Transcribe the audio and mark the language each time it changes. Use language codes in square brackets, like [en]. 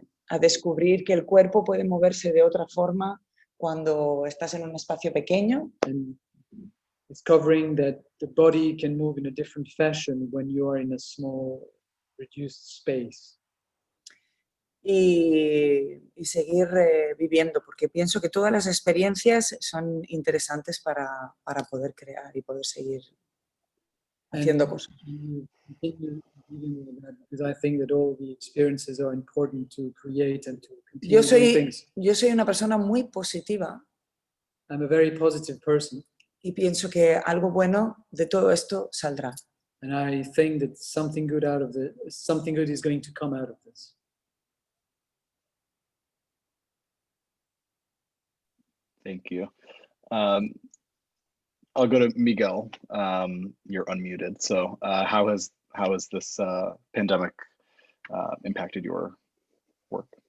[es] A descubrir que el cuerpo puede moverse de otra forma cuando estás en un espacio pequeño. [en] And discovering that the body can move in a different fashion when you are in a small, reduced space. [es] Y seguir viviendo, porque pienso que todas las experiencias son interesantes para poder crear y poder seguir haciendo cosas. [en] Because I think that all the experiences are important to create and to continue doing things. [es] Yo soy una persona muy positiva. [en] I'm a very positive person. [es] Y pienso que algo bueno de todo esto saldrá. [en] And I think that something good is going to come out of this. Thank you. I'll go to Miguel. You're unmuted. So how has this pandemic impacted your work?